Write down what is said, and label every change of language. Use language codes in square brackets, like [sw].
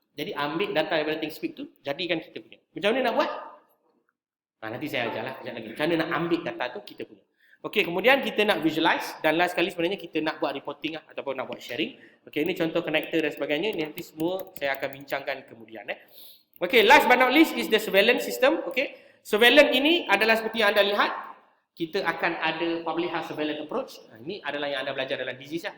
[ms] Jadi ambil data daripada ThinkSpeak tu, jadikan kita punya. Macam mana nak buat? Nanti saya ajarlah kejap lagi. Macam mana nak ambil data tu kita punya. Okey, kemudian kita nak visualize dan last sekali sebenarnya kita nak buat reporting ataupun nak buat sharing. Okey, ini contoh connector dan sebagainya. Nanti semua saya akan bincangkan kemudian. [en] Okey, last but not least is the surveillance system. [ms] Okey, surveillance ini adalah seperti yang anda lihat. Kita akan ada public health surveillance approach. Ini adalah yang anda belajar dalam disease lah.